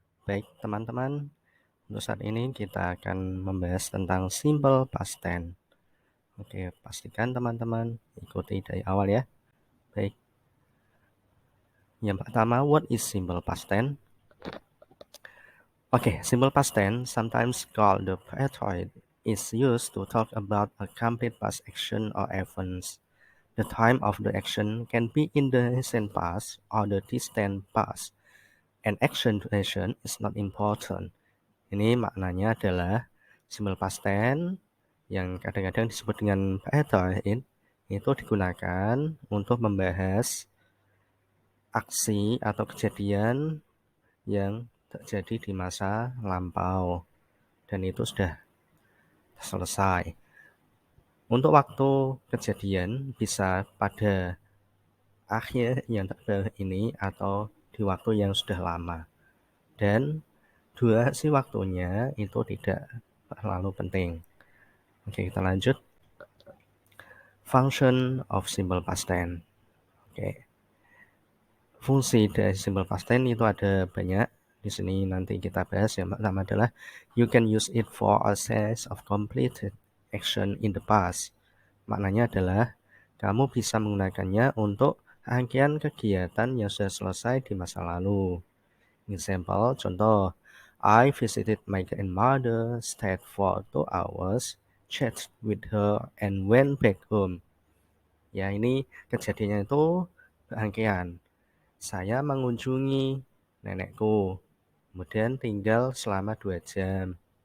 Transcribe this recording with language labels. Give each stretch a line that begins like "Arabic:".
Indonesian: Baik teman-teman, untuk saat ini kita akan membahas tentang simple past tense. Oke, pastikan teman-teman ikuti dari awal ya. Baik. Yang pertama,
English: what is simple past tense? Oke, simple past tense, sometimes called the predicate, is used to talk about a complete past action or events. The time of the action can be in the recent past or the distant past. An action duration is not important.
Indonesian: Ini maknanya adalah simple past tense yang kadang-kadang disebut dengan predicate itu digunakan untuk membahas aksi atau kejadian yang terjadi di masa lampau dan itu sudah selesai. Untuk waktu kejadian bisa pada akhir yang terbaru ini atau di waktu yang sudah lama. Dan durasi waktunya itu tidak terlalu penting. Oke, kita lanjut.
English: Function of simple past tense. Oke.
Indonesian: Fungsi dari simple past tense itu ada banyak. Di sini nanti kita bahas. Yang pertama adalah
English: you can use it for a series of completed action in the past.
Indonesian: Maknanya adalah kamu bisa menggunakannya untuk rangkaian kegiatan yang sudah selesai di masa lalu.
English: Example,
Indonesian: contoh,
English: I visited my grandmother, stayed for 2 hours, chatted with her, and went back home.
Indonesian: Ya, ini kejadiannya itu rangkaian. Saya mengunjungi nenekku, kemudian tinggal selama 2 jam.